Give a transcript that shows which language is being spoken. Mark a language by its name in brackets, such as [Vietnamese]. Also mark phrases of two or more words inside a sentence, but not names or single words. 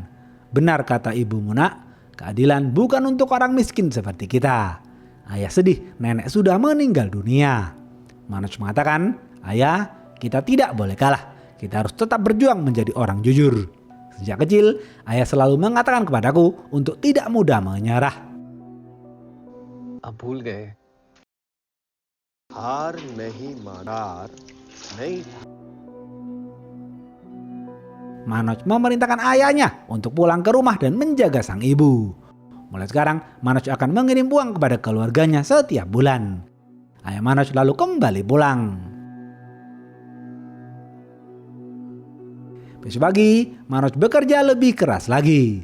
[Indonesian] "Benar," kata ibu Muna, "keadilan bukan untuk orang miskin seperti kita." Ayah sedih, nenek sudah meninggal dunia. Manoj mengatakan, "Ayah, kita tidak boleh kalah. Kita harus tetap berjuang menjadi orang jujur. Sejak kecil, ayah selalu mengatakan kepadaku untuk tidak mudah menyerah." [Hindi] आप भूल गए हार नहीं मानार नहीं. [Indonesian] Manoj memerintahkan ayahnya untuk pulang ke rumah dan menjaga sang ibu. Mulai sekarang, Manoj akan mengirim uang kepada keluarganya setiap bulan. Ayah Manoj lalu kembali pulang. Besok pagi, Manoj bekerja lebih keras lagi.